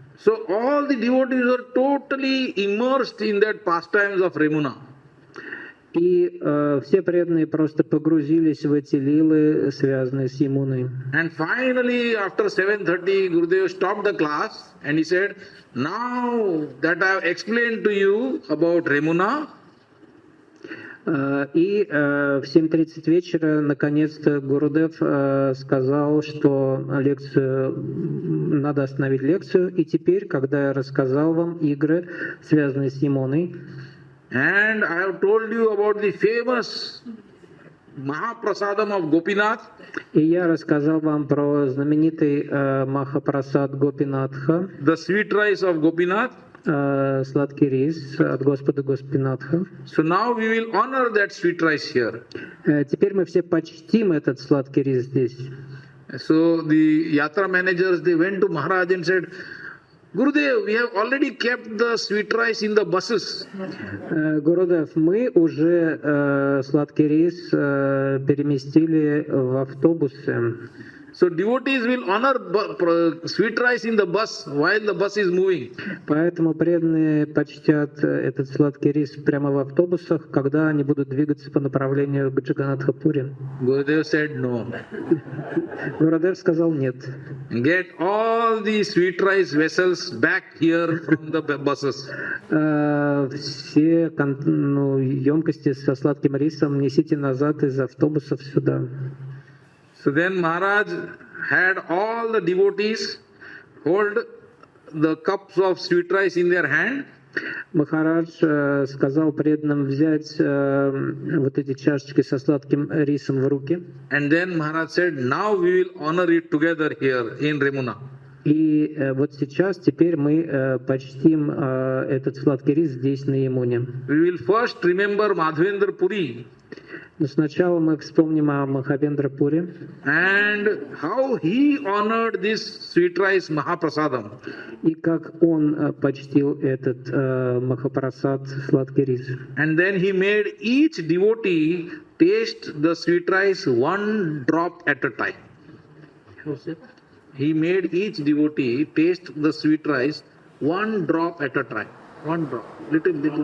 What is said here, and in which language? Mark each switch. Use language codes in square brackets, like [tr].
[en] So all the devotees were totally immersed in that pastimes of Remuna. [ru] И все преданные просто погрузились в эти лилы, связанные с Ямуной. [en] And finally, after 7:30, Gurudev stopped the class and he said, "Now that I have explained to you about Remuna." [ru] И в 7:30 вечера наконец-то Гурудев сказал, что надо остановить лекцию. И теперь, когда я рассказал вам игры, связанные с Ямуной, [en] And I have told you about the famous Mahaprasadam of Gopinath. [ru] И я рассказал вам про знаменитый Махапрасад Гопинатха. [en] The sweet rice of Gopinath. [ru] Сладкий рис от Господа Гопинатха. [en] So now we will honor that sweet rice here. [ru] Теперь мы все почтим этот сладкий рис здесь. [en] So the yatra managers, they went to Maharaj and said, Gurudev, we have already kept the sweet rice in the buses. [ru] Гурудев, мы уже сладкий рис переместили в автобусы. [en] So devotees will honor sweet rice in the bus while the bus is moving. [ru] Поэтому преданные почтят этот сладкий рис прямо в автобусах, когда они будут двигаться по направлению к Джаганнатха-пури. [en] Gurudev said no. [ru] Гурудев сказал нет. [en] Get all the sweet rice vessels back here from the buses. [ru] Все емкости со сладким рисом несите назад из автобусов сюда. [en] So then Maharaj had all the devotees hold the cups of sweet rice in their hand. [ru] Махарадж сказал преданным взять вот эти чашечки со сладким рисом в руки. [en] And then Maharaj said, now we will honor it together here in Remuna. [ru] И вот сейчас, теперь мы почтим этот сладкий рис здесь, на Ямуне. [en] We will first remember Madhavendra Puri. [ru] Но сначала мы вспомним о Махавендра-пуре. [en] And how he honored this sweet rice Mahaprasadam. [ru] И как он почтил этот Махапрасад, сладкий рис. [en] And then he made each devotee taste the sweet rice one drop at a time. He made each devotee taste the sweet rice one drop at a time. One drop. Little.